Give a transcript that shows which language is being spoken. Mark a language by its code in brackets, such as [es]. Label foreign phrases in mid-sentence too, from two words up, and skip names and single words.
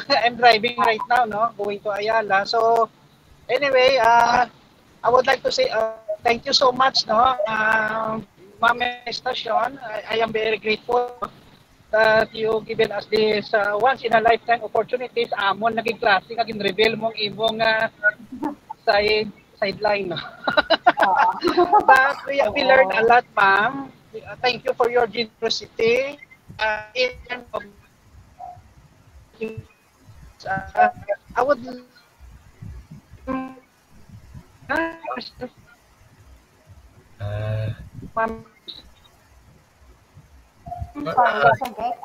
[en] I'm driving right now, no? Going to Ayala. So anyway, I would like to say thank you so much, no? Ma'am Estacion, I am very grateful that you given us this once in a lifetime opportunities. [hil] Amon naging klase kagin reveal mong imong sideline, no? [en] But we learned a lot, ma'am. Thank you for your generosity. I would Sorry, Sir Jake.